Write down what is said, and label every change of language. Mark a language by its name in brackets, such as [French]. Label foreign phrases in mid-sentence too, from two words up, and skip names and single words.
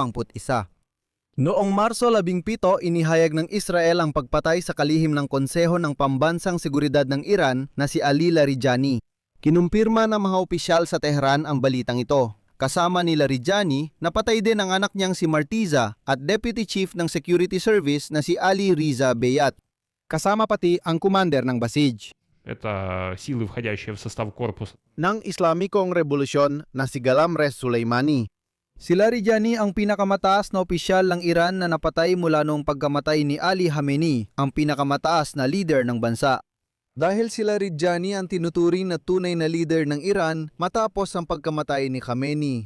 [Filipino] Noong Marso 17, inihayag ng Israel ang pagpatay sa kalihim ng Konseho ng Pambansang Seguridad ng Iran na si Ali Larijani. Kinumpirma ng mga opisyal sa Tehran ang balitang ito. Kasama ni Larijani, napatay din ang anak niyang si Martiza at [English] Deputy Chief [Filipino] ng [English] Security Service [Filipino] na si Ali Riza Beyat. Kasama pati ang commander ng Basij. [Russian] Это силы, входящие в состав корпуса. [Filipino] Ng Islamikong Revolusyon na si Ghalam Rez Soleimani. Si Larijani ang pinakamataas na opisyal ng Iran na napatay mula noong pagkamatay ni Ali Khamenei, ang pinakamataas na leader ng bansa. Dahil si Larijani ang tinuturing na tunay na leader ng Iran matapos ang pagkamatay ni Khamenei.